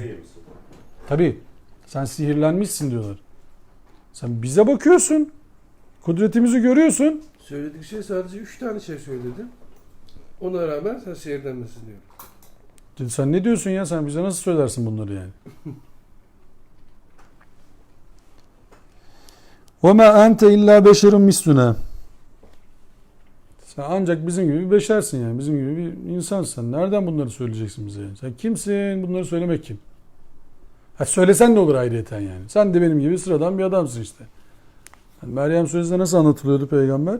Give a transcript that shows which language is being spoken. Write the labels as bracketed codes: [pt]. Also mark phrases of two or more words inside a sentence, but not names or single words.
[tr] Tabii. Sen sihirlenmişsin diyorlar. Sen bize bakıyorsun. Kudretimizi görüyorsun. Söylediği şey sadece 3 tane şey söyledi. Ona rağmen sen seyirlenmesin diyor. Dedi, sen ne diyorsun ya? Sen bize nasıl söylersin bunları yani? [ar] وَمَا أَنْتَ اِلَّا بَشَرٌ مِسْلُنَا. [tr] Sen ancak bizim gibi bir beşersin yani. Bizim gibi bir insansın. Nereden bunları söyleyeceksin bize yani? Sen kimsin? Bunları söylemek kim? Ha, söylesen ne olur ayrıyeten yani? Sen de benim gibi sıradan bir adamsın işte. Yani Meryem Suresinde nasıl anlatılıyordu peygamber?